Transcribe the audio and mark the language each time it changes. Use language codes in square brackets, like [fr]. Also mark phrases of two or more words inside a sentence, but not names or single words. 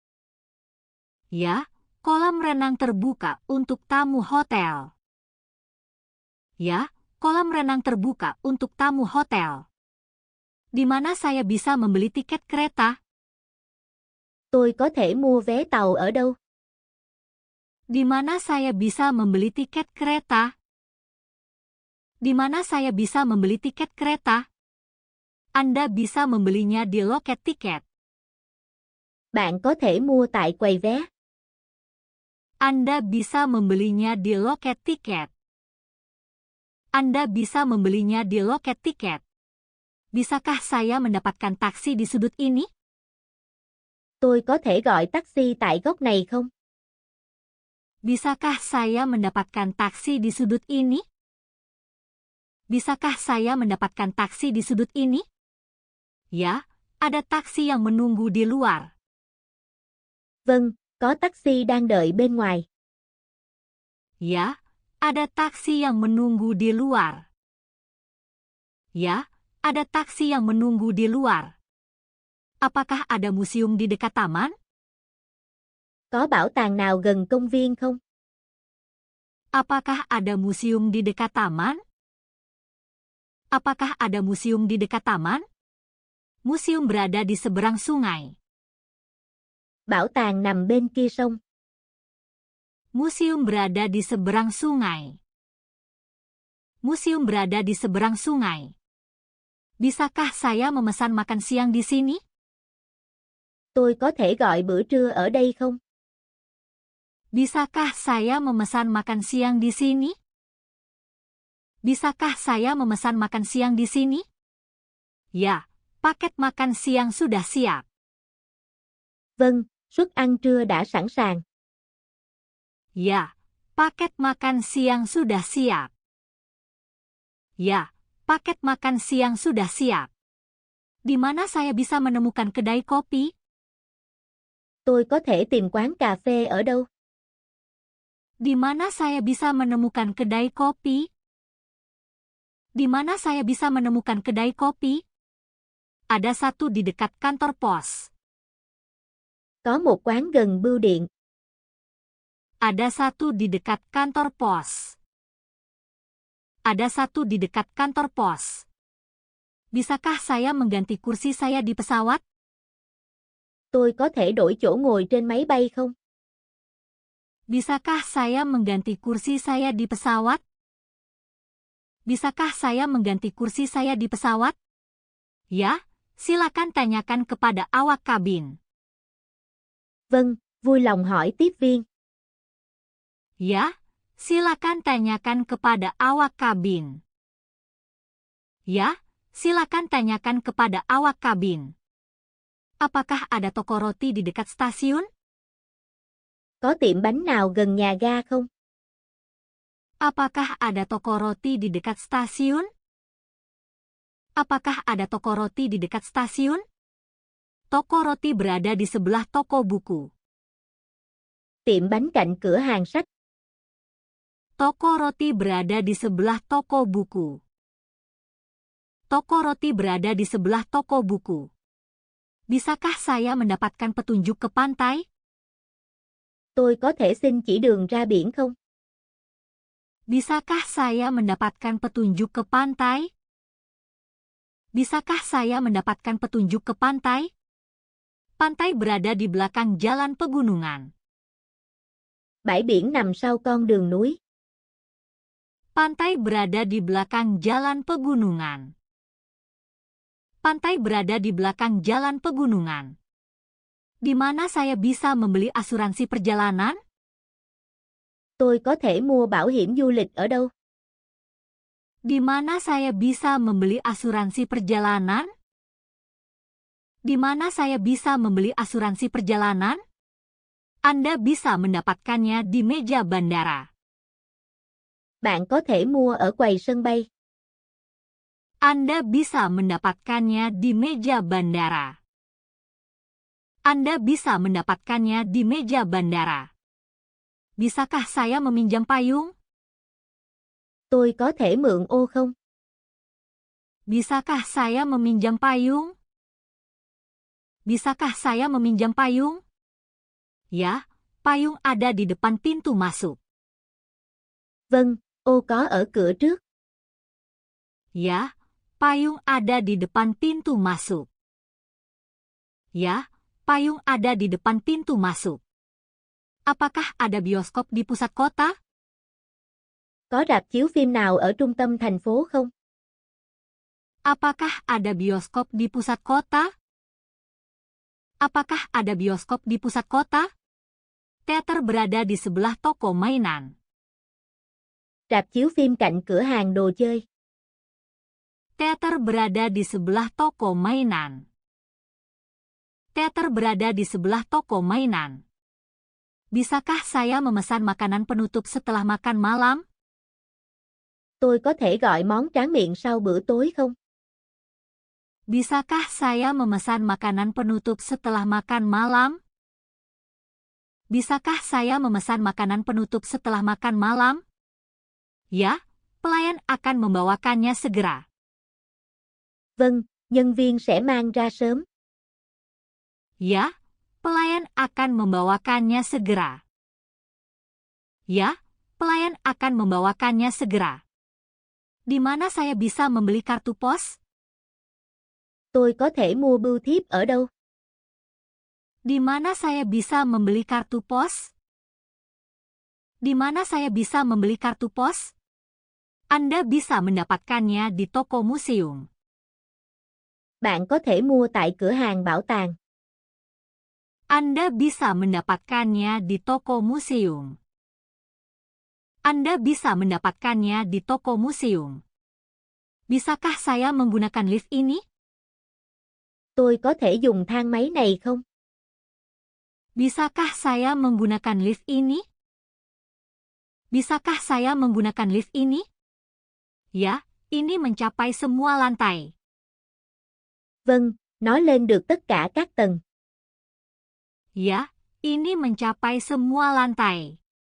[id] Ya, kolam renang terbuka untuk tamu hotel. Ya, kolam renang terbuka untuk tamu hotel. Di mana saya bisa membeli tiket kereta? [vi] Tôi có thể mua vé tàu ở đâu? [id] Di mana saya bisa membeli tiket kereta? Di mana saya bisa membeli tiket kereta? Anda bisa membelinya di loket tiket. [vi] Bạn có thể mua tại quầy vé. [id] Anda bisa membelinya di loket tiket. Anda bisa membelinya di loket tiket. Bisakah saya mendapatkan taksi di sudut ini? [vi] Tôi có thể gọi taxi tại góc này không? [id] Bisakah saya mendapatkan taksi di sudut ini? Bisakah saya mendapatkan taksi di sudut ini? Ya, ada taksi yang menunggu di luar. [vi] Vâng, có taxi đang đợi bên ngoài. [id] Ya, ada taksi yang menunggu di luar. Ya, ada taksi yang menunggu di luar. Apakah ada museum di dekat taman? [vi] Có bảo tàng nào gần công viên không? [id] Apakah ada museum di dekat taman? Apakah ada museum di dekat taman? Museum berada di seberang sungai. [vi] Bảo tàng nằm bên kia sông. [id] Museum berada di seberang sungai. Museum berada di seberang sungai. Bisakah saya memesan makan siang di sini? [vi] Tôi có thể gọi bữa trưa ở đây không? [id] Bisakah saya memesan makan siang di sini? Bisakah saya memesan makan siang di sini? Ya, paket makan siang sudah siap. [vi] Vâng, suất ăn trưa đã sẵn sàng. [id] Ya, paket makan siang sudah siap. Ya, paket makan siang sudah siap. Di mana saya bisa menemukan kedai kopi? [vi] Tôi có thể tìm quán cà phê ở đâu? [id] Di mana saya bisa menemukan kedai kopi? Di mana saya bisa menemukan kedai kopi? Ada satu di dekat kantor pos. [vi] Có một quán gần bưu điện. [id] Ada satu di dekat kantor pos. Ada satu di dekat kantor pos. Bisakah saya mengganti kursi saya di pesawat? [vi] Tôi có thể đổi chỗ ngồi trên máy bay không? [id] Bisakah saya mengganti kursi saya di pesawat? Bisakah saya mengganti kursi saya di pesawat? Ya, silakan tanyakan kepada awak kabin. [vi] Vâng, vui lòng hỏi tiếp viên. [id] Ya, silakan tanyakan kepada awak kabin. Ya, silakan tanyakan kepada awak kabin. Apakah ada toko roti di dekat stasiun? [vi] Có tiệm bánh nào gần nhà ga không? [id] Apakah ada toko roti di dekat stasiun? Apakah ada toko roti di dekat stasiun? Toko roti berada di sebelah toko buku. [vi] Tiệm bánh cạnh cửa hàng sách. [id] Toko roti berada di sebelah toko buku. Toko roti berada di sebelah toko buku. Bisakah saya mendapatkan petunjuk ke pantai? [vi] Tôi có thể xin chỉ đường ra biển không? [id] Bisakah saya mendapatkan petunjuk ke pantai? Bisakah saya mendapatkan petunjuk ke pantai? Pantai berada di belakang jalan pegunungan. [vi] Bãi biển nằm sau con đường núi. [id] Pantai berada di belakang jalan pegunungan. Pantai berada di belakang jalan pegunungan. Di mana saya bisa membeli asuransi perjalanan? [vi] Tôi có thể mua bảo hiểm du lịch ở đâu? [id] Di mana saya bisa membeli asuransi perjalanan? Di mana saya bisa membeli asuransi perjalanan? Anda bisa mendapatkannya di meja bandara. [vi] Bạn có thể mua ở quầy sân bay. [id] Anda bisa mendapatkannya di meja bandara. Anda bisa mendapatkannya di meja bandara. Bisakah saya meminjam payung? [vi] Tôi có thể mượn ô không? [id] Bisakah saya meminjam payung? Bisakah saya meminjam payung? Ya, payung ada di depan pintu masuk. [vi] Vâng, ô có ở cửa trước. [id] Ya, payung ada di depan pintu masuk. Ya, payung ada di depan pintu masuk. Apakah ada bioskop di pusat kota? [vi] Có rạp chiếu phim nào ở trung tâm thành phố không? [id] Apakah ada bioskop di pusat kota? Apakah ada bioskop di pusat kota? Teater berada di sebelah toko mainan. [vi] Rạp chiếu phim cạnh cửa hàng đồ chơi. [id] Teater berada di sebelah toko mainan. Teater berada di sebelah toko mainan. Bisakah saya memesan makanan penutup setelah makan malam? [vi] Tôi có thể gọi món tráng miệng sau bữa tối không? [id] Bisakah saya memesan makanan penutup setelah makan malam? Bisakah saya memesan makanan penutup setelah makan malam? Ya, pelayan akan membawakannya segera. [vi] Vâng, nhân viên sẽ mang ra sớm. [id] Ya, pelayan akan membawakannya segera. Ya, pelayan akan membawakannya segera. Di mana saya bisa membeli kartu pos? [vi] Tôi có thể mua bưu thiếp ở đâu? [id] Di mana saya bisa membeli kartu pos? Di mana saya bisa membeli kartu pos? Anda bisa mendapatkannya di toko museum. [vi] Bạn có thể mua tại cửa hàng bảo tàng. [id] Anda bisa mendapatkannya di toko museum. Anda bisa mendapatkannya di toko museum. Bisakah saya menggunakan lift ini? [vi] Tôi có thể dùng thang máy này không? [id] Bisakah saya menggunakan lift ini? Bisakah saya menggunakan lift ini? Ya, ini mencapai semua lantai. [vi] Vâng, nó lên được tất cả các tầng. [id] Ya, ini mencapai semua lantai.